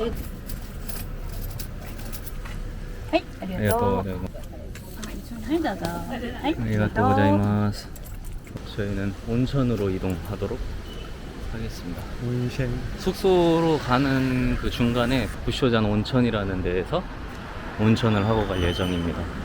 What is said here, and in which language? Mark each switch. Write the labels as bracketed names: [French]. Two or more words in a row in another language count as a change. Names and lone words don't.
[Japanese] はい、ありありがとうがとう。ございます。はい、どうぞ。はい、ありがとうございます. [Korean] 저희는 온천으로 이동하도록 하겠습니다. 온셴 숙소로 가는 그 중간에 부쇼잔 온천이라는 데에서 온천을 하고 갈 예정입니다.